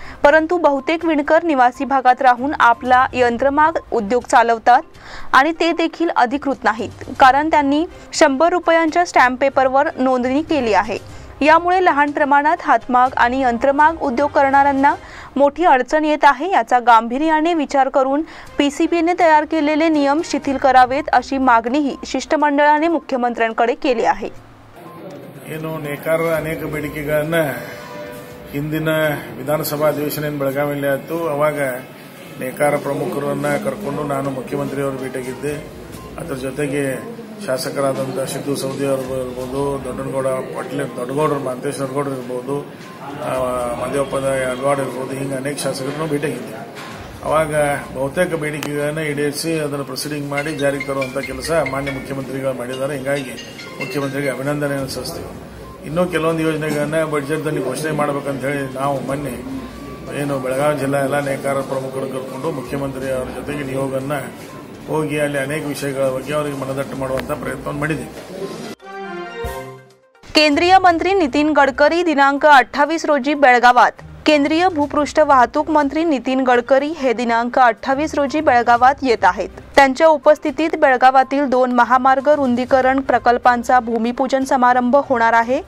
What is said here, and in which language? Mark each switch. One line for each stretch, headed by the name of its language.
Marathi: परंतु बहुतेक विणकर निवासी भागात राहून आपला यंत्रमाग उद्योग चालवतात आणि ते देखील अधिकृत नाहीत, कारण त्यांनी 100 रुपयांच्या स्टॅम्प पेपरवर नोंदणी केली आहे. यामुळे लहान प्रमाणात हातमाग आणि यंत्रमाग उद्योग करणाऱ्यांना मोठी अडचण येत आहे. याचा गांभीर्याने विचार करून PCBने तयार केलेले नियम शिथिल करावेत अशी मागणीही शिष्टमंडळाने मुख्यमंत्र्यांकडे केली आहे.
Kannada: ಏನು ನೇಕಾರರ ಅನೇಕ ಬೇಡಿಕೆಗಳನ್ನು ಹಿಂದಿನ ವಿಧಾನಸಭಾ ಅಧಿವೇಶನ ಬೆಳಗಾವಿಯಲ್ಲಿ ಆಯಿತು. ಅವಾಗ ನೇಕಾರ ಪ್ರಮುಖರನ್ನ ಕರ್ಕೊಂಡು ನಾನು ಮುಖ್ಯಮಂತ್ರಿಯವರು ಭೇಟಿಯಾಗಿದ್ದೆ. ಅದರ ಜೊತೆಗೆ ಶಾಸಕರಾದಂಥ ಸಿದ್ದು ಸೌದಿ ಅವರು ಇರ್ಬೋದು, ದೊಡ್ಡನಗೌಡ ಪಾಟೀಲ್, ದೊಡ್ಡಗೌಡರು ಮಾಂತೇಶ್ವರ ಗೌಡರು ಇರ್ಬೋದು, ಮದೇವಪ್ಪದ ಅಡ್ವಾಡ್ ಇರ್ಬೋದು, ಹಿಂಗೆ ಅನೇಕ ಶಾಸಕರನ್ನು ಭೇಟಿಯಾಗಿದ್ದೆ. ಅವಾಗ ಬಹುತೇಕ ಬೇಡಿಕೆಗಳನ್ನು ಈಡೇರಿಸಿ ಅದನ್ನು ಪ್ರೊಸೀಡಿಂಗ್ ಮಾಡಿ ಜಾರಿಗೆ ತರುವಂಥ ಕೆಲಸ ಮಾನ್ಯ ಮುಖ್ಯಮಂತ್ರಿಗಳು ಮಾಡಿದ್ದಾರೆ. ಹೀಗಾಗಿ ಮುಖ್ಯಮಂತ್ರಿಗೆ ಅಭಿನಂದನೆಯನ್ನು ಸಲ್ಲಿಸ್ತೀವಿ. ಇನ್ನೂ ಕೆಲವೊಂದು ಯೋಜನೆಗಳನ್ನು ಬಜೆಟ್ನಲ್ಲಿ ಘೋಷಣೆ ಮಾಡಬೇಕಂತ ಹೇಳಿ ನಾವು ಮೊನ್ನೆ ಏನು ಬೆಳಗಾವಿ ಜಿಲ್ಲಾ ಎಲ್ಲ ನೇಕಾರ ಪ್ರಮುಖರು ಕರ್ಕೊಂಡು ಮುಖ್ಯಮಂತ್ರಿ ಅವರ ಜೊತೆಗೆ ನಿಯೋಗವನ್ನು ಹೋಗಿ ಅಲ್ಲಿ ಅನೇಕ ವಿಷಯಗಳ ಬಗ್ಗೆ ಅವರಿಗೆ ಮನದಟ್ಟು ಮಾಡುವಂಥ ಪ್ರಯತ್ನವನ್ನು ಮಾಡಿದ್ದೀವಿ.
Marathi: केंद्रीय मंत्री नितीन गडकरी दिनांक 28 रोजी बेळगावात. केंद्रीय भूपृष्ठ वाहतूक मंत्री नितीन गडकरी हे दिनांक 28 रोजी बेळगावात येत आहेत. त्यांच्या उपस्थितीत बेळगावातील 2 महामार्ग रुंदीकरण प्रकल्पांचा भूमिपूजन समारंभ होणार आहे.